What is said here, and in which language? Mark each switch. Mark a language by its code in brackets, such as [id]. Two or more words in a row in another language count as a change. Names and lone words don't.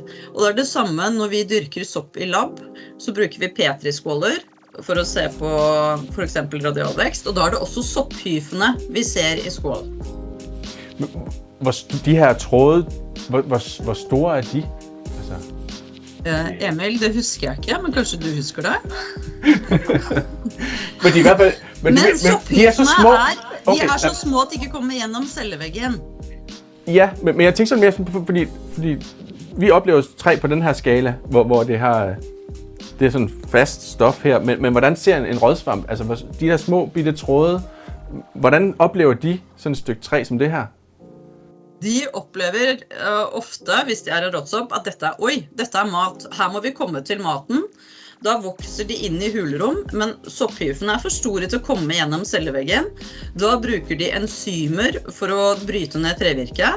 [no] Og det er det samme når vi dyrker sopp i lab, så bruker vi petriskåler for å se på for eksempel radialvekst. Og da er det også sopphyfene vi ser i skål. [da] De her tråde, hvor store er de? [no] Emil, det husker jeg ikke, men kanskje du husker det? [da] Men de, i hvert fald, men de er så små. [no] De er så små at de ikke kommer gjennom celleveggen. [da] Ja, men jeg tænker sådan mere, fordi vi oplever træ på den her skala, hvor det er sådan fast stof her, men hvordan ser en rådsvamp, altså de her små bitte tråde, hvordan oplever de sådan et stykke træ som det her? [no] De opplever ofte, hvis de er en råtsopp, at dette er mat. Her må vi komme til maten. Da vokser de inn i hulrom, men sopphyfene er for store til å komme gjennom celleveggen. Da bruker de enzymer for å bryte ned trevirket.